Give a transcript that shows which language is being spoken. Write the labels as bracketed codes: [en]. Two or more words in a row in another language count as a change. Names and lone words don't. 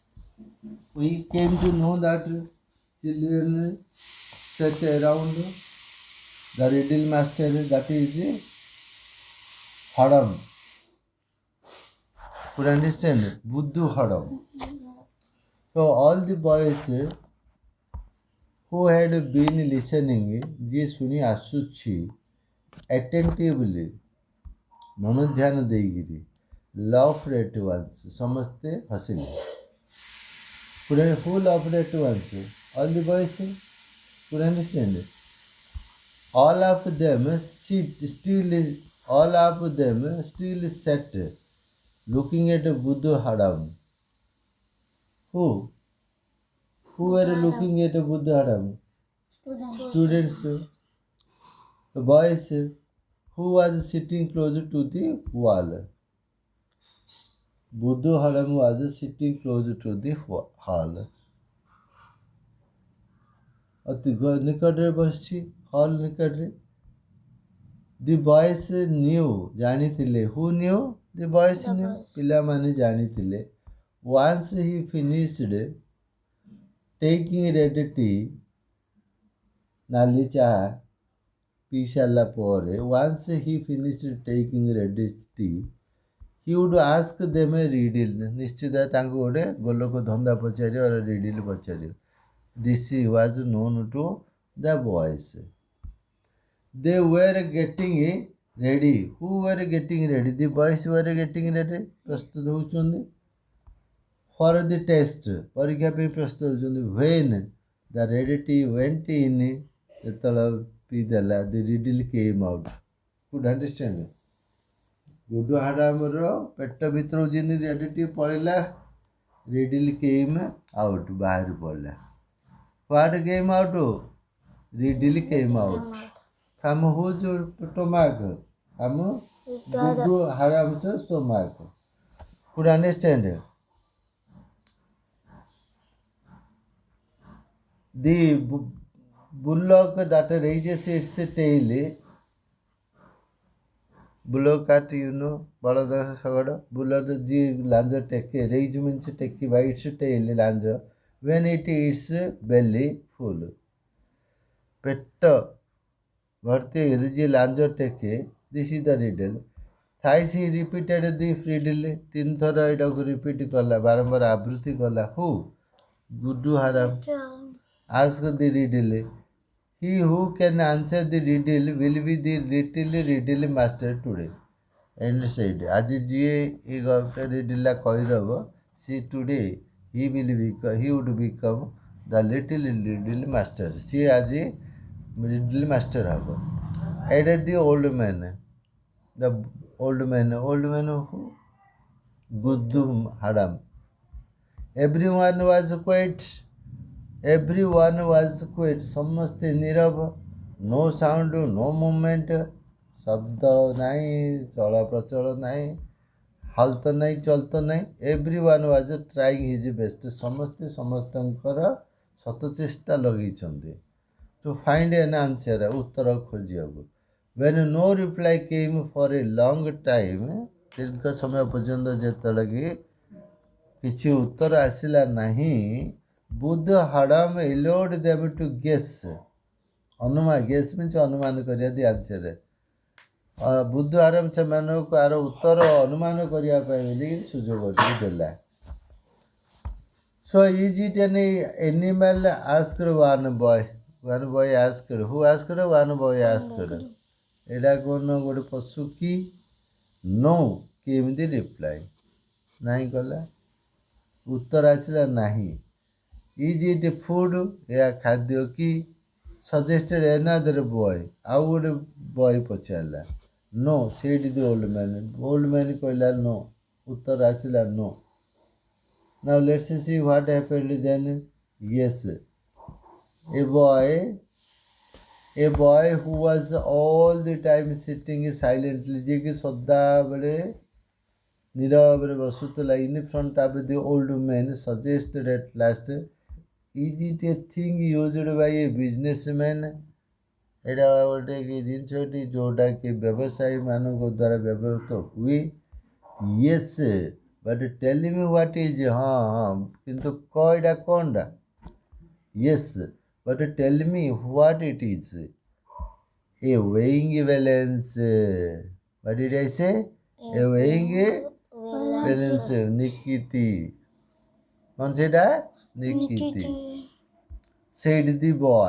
[en] We came to know that children search around the riddle master, that is Hadam. Could understand? Buddhu Hadam. So all the boys who had been listening, [or] ଯିଏ ଶୁଣି ଆସୁଛି attentively, ମନ ଧ୍ୟାନ ଦେଇକିରି, [en] laughed at once, [or] ସମସ୍ତେ ହସିଲେ. [en] Who laughed at once? All the boys could understand. All of them still sat looking at Buddha Hadam. Who? Who were looking at Buddha Hadam? Students. The boys who was sitting closer to the wall. Buddha Hadam was sitting closer to the hall. [or] ଅତି ନିକଟରେ ବସିଛି, ହଲ୍ ନିକଟରେ. [en] the boys knew, ଜାଣିଥିଲେ. who knew? the boys knew, [or] ପିଲାମାନେ ଜାଣିଥିଲେ. [en] once he finished taking red tea, [or] ନାଲି ଚାହା ପିଇ ସାରିଲା ପରେ, [en] once he finished taking red tea, he would ask them a riddle. [or] ନିଶ୍ଚିତ ତାଙ୍କୁ ଗୋଟେ ଗୋଲକ ଧନ୍ଦା ପଚାରିବ, ରିଡିଲ୍ ପଚାରିବ. [en] This was known to the boys. They were getting ready. Who were getting ready? The boys were getting ready. [or] ପ୍ରସ୍ତୁତ ହେଉଛନ୍ତି [en] for the test. [or] ପରୀକ୍ଷା ପାଇଁ ପ୍ରସ୍ତୁତ ହେଉଛନ୍ତି. [en] When the ready tea went in, [or] ଯେତେବେଳେ ପିଇଦେଲା, [en] the riddle came out. Could understand? [or] ଗୁଡୁ ହାଡାମର ପେଟ ଭିତରକୁ ଯେମିତି [en] ready tea [or] ପଳେଇଲା, [en] riddle came out, [or] ବାହାରି ପଡ଼ିଲା. [en] What came out? Riddle came out. From whose stomach? From Buddha Haram's stomach. Could understand? The bullock that raises its tail. Bullock cat, [or] ବଳଦ ଶଗଡ଼. Bullock ଯିଏ ଲାଞ୍ଜ ଟେକେ, [en] raise means ଟେକି by its tail, ଲାଞ୍ଜ. When it eats belly full. [or] ପେଟ ଭର୍ତ୍ତି ହେଇଗଲେ ଯିଏ ଲାଞ୍ଜ ଟେକେ, [en] this is the riddle. Thrice he repeated the riddle. [or] 3 ଥର ଏଇଟାକୁ ରିପିଟ୍ କଲା, ବାରମ୍ବାର ଆବୃତ୍ତି କଲା. [en] Who? Buddha Haram. Ask the riddle. He who can answer the riddle will be the little riddle master today. And said, [or] ଆଜି ଯିଏ ଏ ଗପଟା ରିଡିଲ୍ଟା କହିଦେବ, ସେ [en] today he would become the little riddle master. [or] ସିଏ ଆଜି [en] riddle master ହେବ. Added the old man. The old man who? Buddha Hadam. Everyone was quiet. [or] ସମସ୍ତେ ନୀରବ. [en] No sound, no movement. [or] ଶବ୍ଦ ନାହିଁ, ଚଳପ୍ରଚଳ ନାହିଁ, ହାଲତ ନାହିଁ, ଚଳତ ନାହିଁ. [en] Everyone was trying his best. [or] ସମସ୍ତେ ସମସ୍ତଙ୍କର ଶତଚେଷ୍ଟା ଲଗେଇଛନ୍ତି. [en] To find an answer, [or] ଉତ୍ତର ଖୋଜିବାକୁ. [en] When no reply came for a long time, [or] ଦୀର୍ଘ ସମୟ ପର୍ଯ୍ୟନ୍ତ ଯେତେବେଳେ କି କିଛି ଉତ୍ତର ଆସିଲା ନାହିଁ। [en] ବୁଦ୍ଧ ହାଡ଼ାମ allowed them to guess. ଅନୁମାନ, guess means [or] ଅନୁମାନ କରିବା [en] the answer. [or] ବୁଦ୍ଧ ଆରାମ ସେମାନଙ୍କୁ ଆର ଉତ୍ତର ଅନୁମାନ କରିବା ପାଇଁ ବୋଲି ସୁଯୋଗ ଦେଲା। [en] So is it an animal? Asked one boy. One boy asked. Who asked? One boy asked. [or] ଏଇଟା କ'ଣ ଗୋଟେ ପଶୁ କି? [en] No came the reply. [or] ନାହିଁ କଲା, ଉତ୍ତର ଆସିଲା ନାହିଁ। [en] Is it food? [or] ଏହା ଖାଦ୍ୟ କି? [en] Suggested another boy. [or] ଆଉ ଗୋଟେ ବୟ ପଚାରିଲା। [en] No said the old man. Old man କହିଲା no, [or] ଉତ୍ତର ଆସିଲା [en] no. Now let's see what happened then. Yes, a boy who was all the time sitting silently, [or] ଯେ କି ସଦାବେଳେ ନୀରବରେ ବସୁଥିଲା, [en] in front of the old man, suggested at last, is it a thing used by a businessman? [or] ଏଇଟା ଗୋଟେ କି ଜିନିଷଟି ଯେଉଁଟାକି ବ୍ୟବସାୟୀମାନଙ୍କ ଦ୍ୱାରା ବ୍ୟବହୃତ ହୁଏ। [en] Yes, but tell me what is. [or] ହଁ କିନ୍ତୁ ଏଇଟା କ'ଣଟା? [en] Yes, but tell me what it is. A weighing balance. What did I say? A weighing balance. Nikiti. [or] କ'ଣ ସେଇଟା? [en] Nikiti. Said the boy.